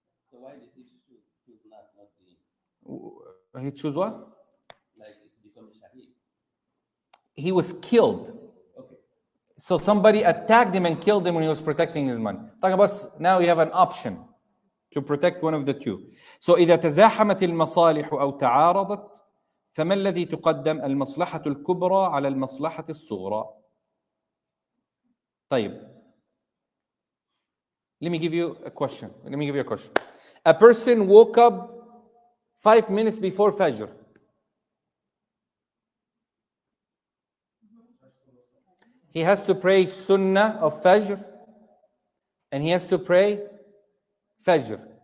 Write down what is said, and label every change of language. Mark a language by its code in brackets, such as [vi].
[en] So why did he choose not deen? He choose what? Like become a shaheed. He was killed. Okay. So somebody attacked him and killed him when he was protecting his money. Talk about now you have an option to protect one of the two. [ar] So إذا تزاحمت المصالح أو تعارضت فما الذي تقدم المصلحة الكبرى على المصلحة الصغرى. طيب. [en] Let me give you a question. A person woke up 5 minutes before Fajr. He has to pray Sunnah of Fajr and he has to pray Fajr.